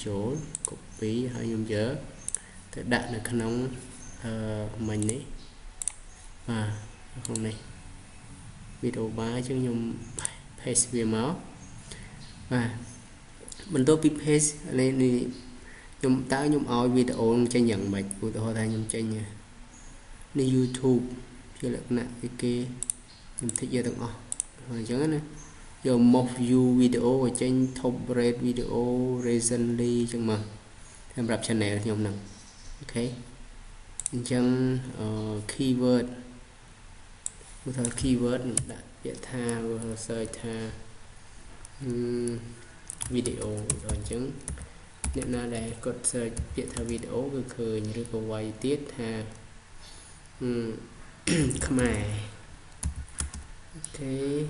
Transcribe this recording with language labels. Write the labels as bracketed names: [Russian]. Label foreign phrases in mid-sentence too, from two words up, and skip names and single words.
[Khmer] ចូល copy ហើយខ្ញុំយកទៅដាក់នៅក្នុងមិញនេះបាទក្នុងនេះ [English] video bar [Khmer] អញ្ចឹងខ្ញុំ paste វាមកបាទបន្ទាប់ពី paste នេះខ្ញុំឲ្យវីដេអូចេញយ៉ាងម៉េចឧទាហរណ៍ថាខ្ញុំចេញនេះ YouTube ជាលក្ខណៈគេខ្ញុំthíchយកទាំងអស់អញ្ចឹងណាយក [English] most view video [Khmer] ឲ្យចេញ [English] top rate video recently [Khmer] អញ្ចឹងមកសម្រាប់ channel ខ្ញុំហ្នឹងអូខេអញ្ចឹងkeyword ឧទាហរណ៍ keyword ខ្ញុំដាក់ពាក្យថា search ថា video ដល់អញ្ចឹងអ្នកណាដែលគាត់ search ពាក្យថា video គឺឃើញឬក៏វាយទៀតថាខ្មែរអូខេ